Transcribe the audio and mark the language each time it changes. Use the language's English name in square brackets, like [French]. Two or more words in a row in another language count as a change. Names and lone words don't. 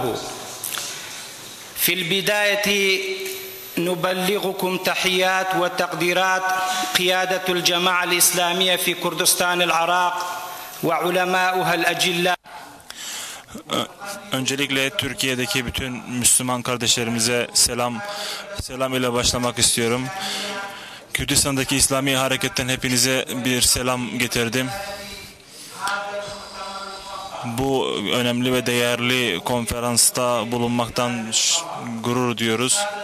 [Arabic] في البداية نبلغكم تحيات وتقديرات قيادة الجماعة الإسلامية في كردستان العراق وعلماؤها الأجلاء. [Turkish] Öncelikle Türkiye'deki bütün Müslüman kardeşlerimize selam ile başlamak istiyorum. Kürdistan'daki İslami hareketten hepinize bir selam getirdim. Bu önemli ve değerli konferansta bulunmaktan gurur duyuyoruz.